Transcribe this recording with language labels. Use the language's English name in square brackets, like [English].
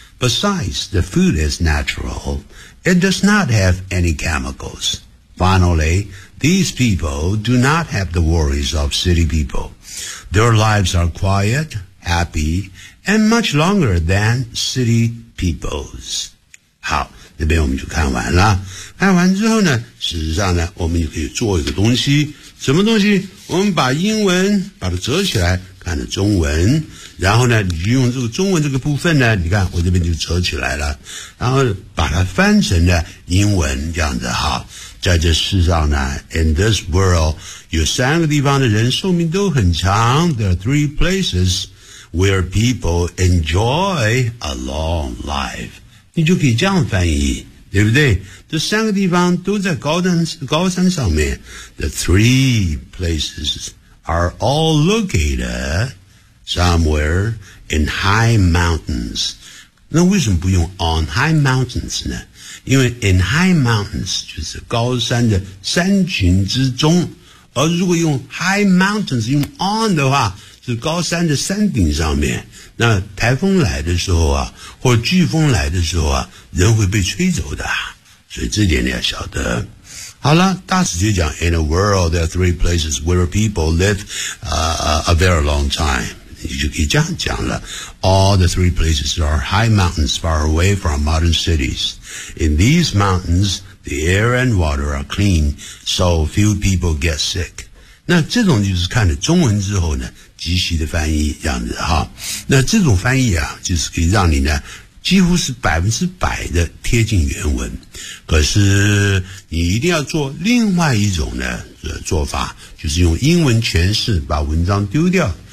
[English] Besides, the food is natural. It does not have any chemicals. Finally, these people do not have the worries of city people. Their lives are quiet,happy, and much longer than city peoples. [Chinese] 好，这边我们就看完了。看完之后呢，事实上呢，我们就可以做一个东西。什么东西？我们把英文把它折起来，看着中文。然后呢，你就用这个中文这个部分呢，你看我这边就折起来了。然后把它翻成了英文，这样子哈。在这世上呢 ， [English] in this world， [Chinese] 有三个地方的人寿命都很长。 [English] There are three places。 where people enjoy a long life. [Chinese] 你就可以这样翻译，对不对？这三个地方都在高山上面。 [English] The three places are all located somewhere in high mountains. [Chinese] 那为什么不用 [English] on high mountains [Chinese] 呢？因为 [English] in high mountains [Chinese] 就是高山的山群之中，而如果用 [English] high mountains [Chinese] 用 on 的话，是高山的山顶上面。那台风来的时候啊，或飓风来的时候啊，人会被吹走的，所以这点你要晓得。好了，大师就讲 [English] in a world there are three places where people live a very long time， [Chinese] 你就可以这样讲了。 [English] All the three places are high mountains far away from modern cities. In these mountains, the air and water are clean, so few people get sick. [Chinese] 那这种就是看了中文之后呢，即席的翻译这样子哈。那这种翻译啊，就是可以让你呢，几乎是百分之百的贴近原文。可是你一定要做另外一种呢做法，就是用英文诠释，把文章丢掉。